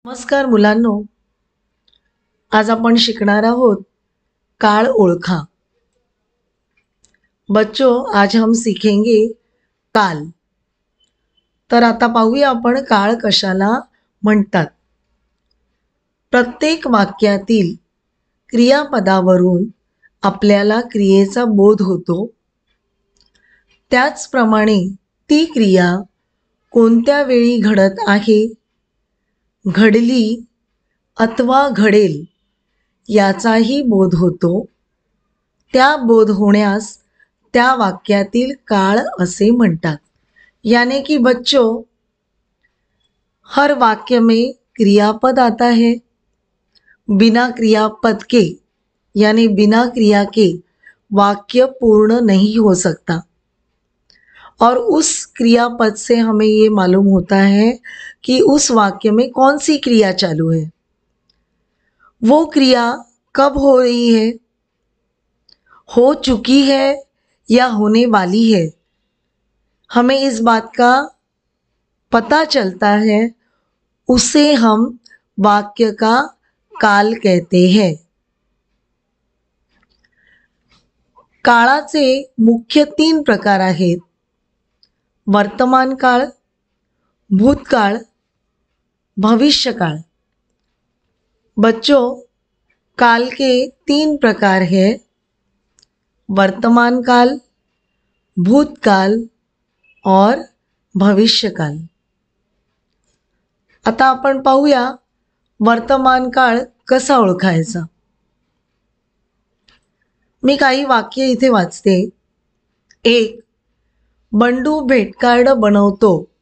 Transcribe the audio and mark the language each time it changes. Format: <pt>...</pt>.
<mr>नमस्कार मुलांनो, आज आपण शिकणार आहोत काळ ओळखा।</mr> <hi>बच्चों, आज हम सीखेंगे काल।</hi> <mr>तर आता पाहूया आपण काळ कशाला म्हणतात। प्रत्येक वाक्यातील क्रियापदावरून आपल्याला क्रियेचा बोध होतो। त्याचप्रमाणे ती क्रिया कोणत्या वेळी घडत आहे, घडली अथवा घडेल याचाही बोध होतो। त्या बोध होण्यास त्या वाक्यातील काळ असे म्हणतात।</mr> <hi>यानी कि बच्चों, हर वाक्य में क्रियापद आता है। बिना क्रियापद के यानी बिना क्रिया के वाक्य पूर्ण नहीं हो सकता। और उस क्रियापद से हमें ये मालूम होता है कि उस वाक्य में कौन सी क्रिया चालू है, वो क्रिया कब हो रही है, हो चुकी है या होने वाली है। हमें इस बात का पता चलता है, उसे हम वाक्य का काल कहते हैं।</hi> <mr>काळाचे मुख्य 3 प्रकार आहेत। वर्तमान काळ, भूतकाळ, भविष्यकाळ।</mr> <hi>बच्चों, काल के 3 प्रकार हैं, वर्तमान काल, भूतकाल और भविष्यकाल।</hi> <mr>आता आपण पाहूया वर्तमान काळ कसा ओळखायचा। मी काही वाक्य इथे वाचते। 1. बंडू भेटकार्ड बनवतो।</mr>